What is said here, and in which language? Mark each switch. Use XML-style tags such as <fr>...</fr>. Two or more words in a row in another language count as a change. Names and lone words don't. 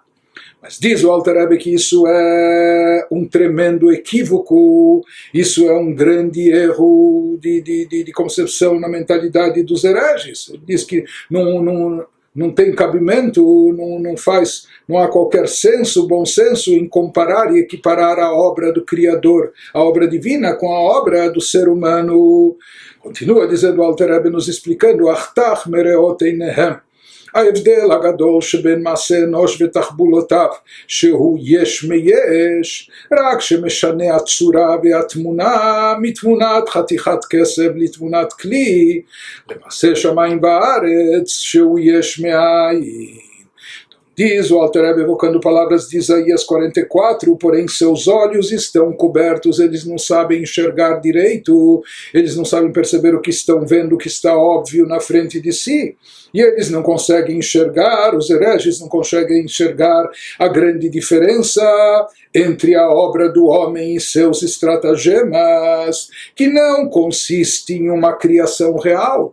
<pt>Mas diz o Alter Rebbe que isso é um tremendo equívoco, isso é um grande erro de concepção na mentalidade dos hereges. Ele diz que não tem cabimento, não há qualquer bom senso em comparar e equiparar a obra do Criador, a obra divina, com a obra do ser humano. Continua dizendo o Alter Rebbe, nos explicando,</pt> <he>אך טח מראות עיניהם, ההבדל הגדול שבין מעשה אנוש ותחבולותיו שהוא יש מיש, רק שמשנה הצורה והתמונה מתמונת חתיכת כסף לתמונת כלי, למעשה שמיים וארץ שהוא יש מאין.</he> <pt>Diz o Alter Rebbe, evocando palavras de Isaías 44, porém seus olhos estão cobertos, eles não sabem enxergar direito, eles não sabem perceber o que estão vendo, o que está óbvio na frente de si. E eles não conseguem enxergar, os hereges não conseguem enxergar a grande diferença entre a obra do homem e seus estratagemas, que não consiste em uma criação real.</pt>